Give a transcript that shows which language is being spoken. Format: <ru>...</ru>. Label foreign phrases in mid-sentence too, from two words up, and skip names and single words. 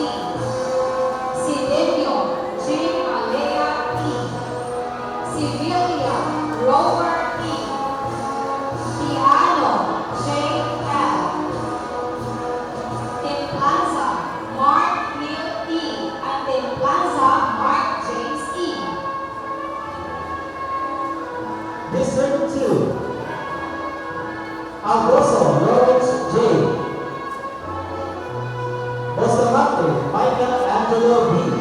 <en>Sidenio, Jim Alea E. Sibilia, Rover E. Piano, J. L. Templaza, Mark Neil E. And Templaza, Mark James E. District 2. Algoso, Lawrence J. Bustamante, Michael Angelo B.</en>